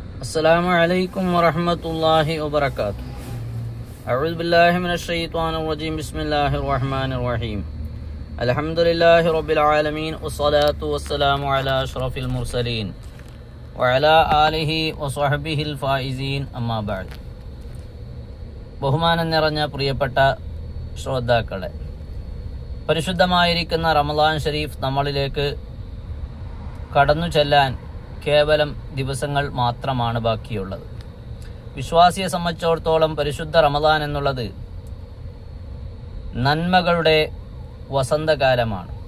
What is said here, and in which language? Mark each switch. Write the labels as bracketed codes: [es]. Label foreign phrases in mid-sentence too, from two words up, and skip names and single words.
[ar] السلام عليكم ورحمة الله وبركاته. أعوذ بالله من الشيطان الرجيم. بسم الله الرحمن الرحيم. الحمد لله رب العالمين والصلاة والسلام على أشرف المرسلين وعلى آله وصحبه الفائزين أما بعد. [ml] ബഹുമാനം നിറഞ്ഞ പ്രിയപ്പെട്ട ശ്രോതാക്കളെ, പരിശുദ്ധമായിരിക്കുന്ന റമളാൻ ഷരീഫ് നമ്മളിലേക്ക് കടന്നു ചെല്ലാൻ കേവലം ദിവസങ്ങൾ മാത്രമാണ് ബാക്കിയുള്ളത്. വിശ്വാസിയെ സംബന്ധിച്ചിടത്തോളം പരിശുദ്ധ റമളാൻ എന്നുള്ളത് നന്മകളുടെ വസന്തകാലമാണ്.